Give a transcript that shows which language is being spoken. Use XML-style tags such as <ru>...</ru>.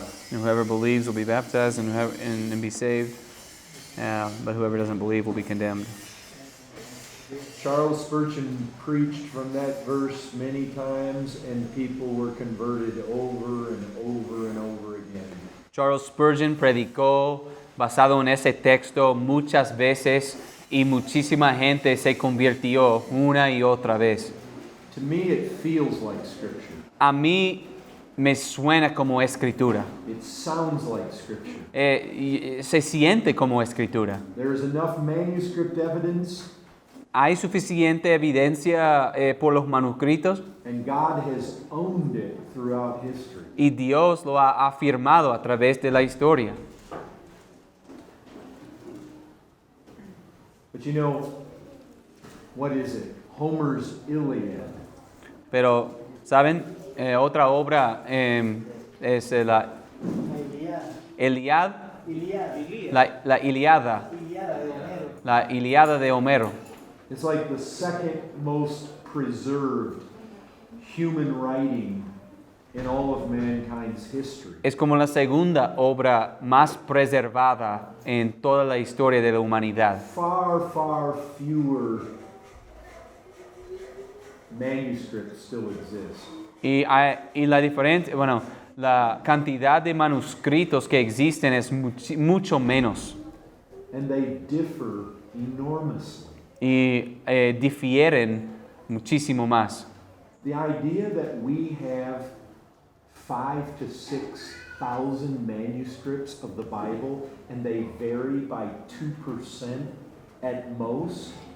<en>And whoever believes will be baptized and be saved. But whoever doesn't believe will be condemned. Charles Spurgeon preached from that verse many times, and people were converted over and over and over again.</en> <es>Charles Spurgeon predicó basado en ese texto muchas veces y muchísima gente se convirtió una y otra vez.</es> <en>To me, it feels like Scripture.</en> <es>A mí me suena como escritura.</es> <en>It sounds like Scripture.</en> <es>Se siente como escritura.</es> <en>There is enough manuscript evidence,</en> <es>Hay suficiente evidencia por los manuscritos</es> <en>and God has owned it throughout history.</en> <es>y Dios lo ha afirmado a través de la historia.</es> <en>But you know, what is it? Homer's Iliad.</en> <es>Pero, ¿saben? Otra obra es la Iliad, la Iliada, la Iliada de Homero.</es> <en>It's like the second most preserved human writing in all of mankind's history.</en> <es>Es como la segunda obra más preservada en toda la historia de la humanidad.</es> <en>Far, far fewer manuscripts still exist.</en> <es>Y la diferencia, bueno, la cantidad de manuscritos que existen es mucho menos.</es> <en>and they differ enormously.</en> <es>y difieren muchísimo más.</es> <en>The idea that we have 5,000 to 6,000 manuscripts of the Bible and they vary by 2% at most.</en>